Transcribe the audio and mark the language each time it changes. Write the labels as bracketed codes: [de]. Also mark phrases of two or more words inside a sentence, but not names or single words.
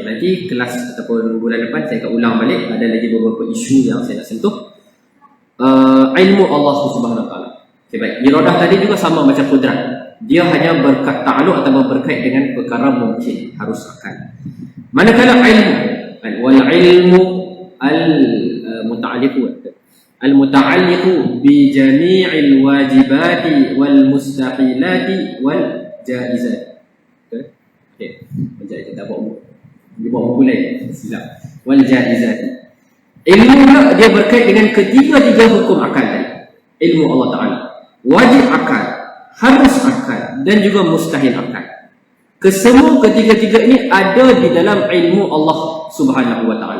[ms] Nanti kelas ataupun bulan depan saya akan ulang balik, ada lagi beberapa isu yang saya nak sentuh. Ilmu Allah [ar] سبحانه وتعالى. [ms] Okay, baik. Iradah tadi juga sama macam kudrat. Dia hanya bertakluk atau berkait dengan perkara mungkin, harus akan. Manakala ilmu, [ar] والعلم المتعلق بجميع الواجبات والمستحيلات والجائزات. [ms] Okey. Macam kita bawa buku lain. [ar] Silap. والجائزات. [ms] Ilmu dia berkait dengan ketiga-tiga hukum akal tadi. Ilmu Allah Ta'ala. Wajib akal, harus akal dan juga mustahil akal. Kesemua ketiga-tiga ini ada di dalam ilmu Allah [ar] سبحانه وتعالى.